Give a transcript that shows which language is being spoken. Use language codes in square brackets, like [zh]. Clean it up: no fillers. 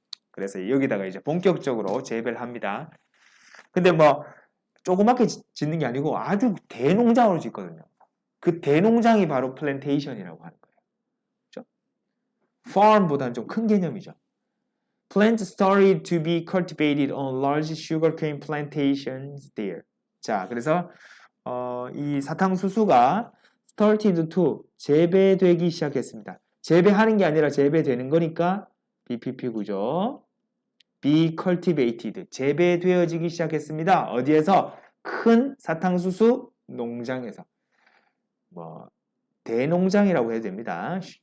[ko] 그래서 여기다가 이제 본격적으로 재배를 합니다. 근데 뭐 조그맣게 짓는 게 아니고 아주 대농장으로 짓거든요. 그 대농장이 바로 플랜테이션이라고 하는 거예요. 그렇죠? farm보다는 좀 큰 개념이죠. [en] Plants started to be cultivated on large sugarcane plantations there. [ko] 자, 그래서 이 사탕수수가 [en] started to [ko] 재배되기 시작했습니다. 재배하는 게 아니라 재배되는 거니까 BPP 구조. [en] be cultivated [ko] 재배되어지기 시작했습니다. 어디에서? 큰 사탕수수 농장에서. 뭐 대농장이라고 해도 됩니다.